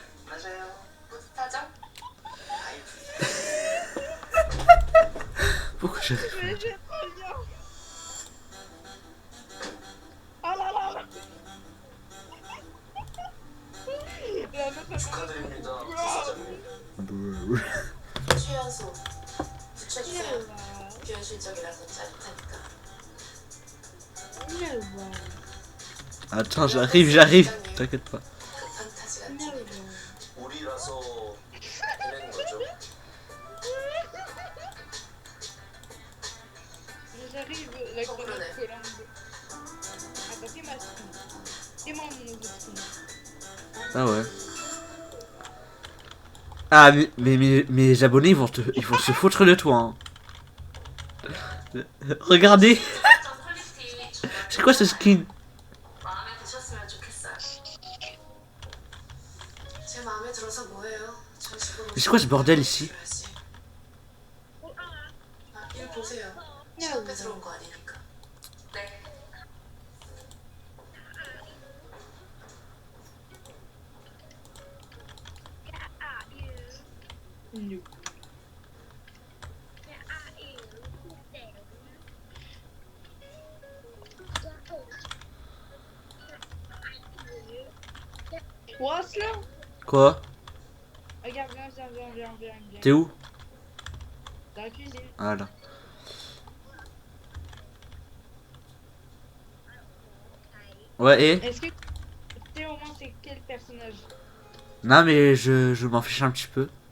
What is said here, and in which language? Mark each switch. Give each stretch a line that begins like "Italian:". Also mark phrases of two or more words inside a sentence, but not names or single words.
French: Pourquoi j'ai... Mais j'ai pas bien. Oh là là là. La meuf a
Korean: 축하드립니다, Wow. 부사장님. 최연소 붙여주세요. Wow. 비현실적이라서 짜릿하니까. Wow.
French: Attends, j'arrive. T'inquiète pas.
Korean: 그 판타지가 Wow. 우리라서 해낸 거죠.
French: J'arrive, la grenade collante. Attends, fais ma skin. Fais-moi mon nouveau skin. Ah ouais. Ah, mais mes abonnés, ils vont se foutre de toi. Hein. Regardez. C'est quoi ce skin?
Korean: 마음에 드셨으면 좋겠어요. 제 마음에 들어서 뭐해요? 전식으로.
French: C'est quoi ce bordel ici?
Korean: 일 보세요. 제 앞에 들어온 거 아니니까. 네.
English: No. What's là?
French: Quoi? Regarde, viens. T'es où? Dans la cuisine. Ah là. Ouais, et? Est-ce que tu sais au moins c'est quel personnage? Non, mais je m'en fiche un petit peu.